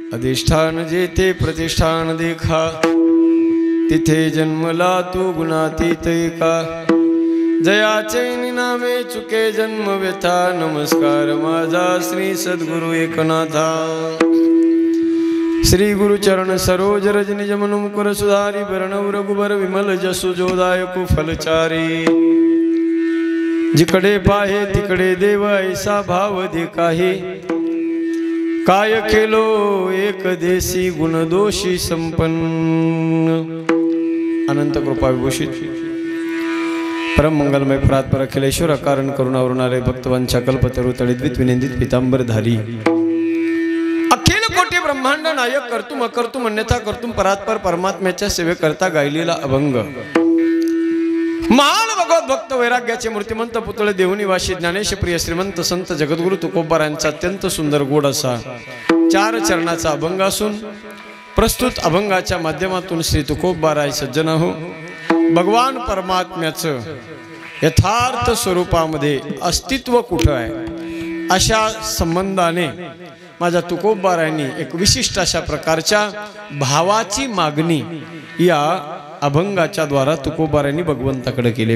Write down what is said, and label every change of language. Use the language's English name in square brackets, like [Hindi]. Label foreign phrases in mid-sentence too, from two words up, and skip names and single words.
[Marathi] प्रतिष्ठान जेथे प्रतिष्ठान देखा, तिथे जन्मला तू गुणातीत एका। जयाचे नामे चुके जन्म व्यथा, नमस्कार माझा श्री सद्गुरु एकनाथा। [Awadhi] श्री गुरुचरण सरोज रज निज मनु मुकुर सुधारी, वर्णव रघुबर विमल जसु जोदायकु फलचारी। [Marathi] जिकडे पाहे तिकडे देव ऐसा भाव देखाहे, काय केलो एक देसी गुण दोषी संपन्न। अनंत कृपा विभूषित परम मंगलमय परात्पर अखिलेश्वर कारण करुणावरुणालय भक्तवंचा कल्पतरु तळिद्वित विनिंदित पितांबर धारी, अखिल कोटी ब्रह्मांड नायक [Sanskrit] कर्तुम अकर्तुम अन्यथा कर्तुम [Marathi] परात्पर परमात्म्याच्या सेवेकरता गायलेला अभंग। महान भगवत भक्त वैराग्याचे मूर्तिमंत पुतळे देवनिवासी ज्ञानेश प्रिय श्रीमंत संत जगद्गुरु तुकोबा यांचा अत्यंत सुंदर गोड असा 4 चरणाचा अभंग असून, प्रस्तुत अभंगाच्या माध्यमातून श्री तुकोबाराय सज्जन हो, भगवान परमात्म्याचं यथार्थ स्वरूपामध्ये अस्तित्व कुठं आहे अशा संबंधाने माझ्या तुकोबारायांनी एक विशिष्ट अशा प्रकारच्या भावाची मागणी या अभंगाच्या द्वारा तुकोबारायांनी भगवंताकडे केली।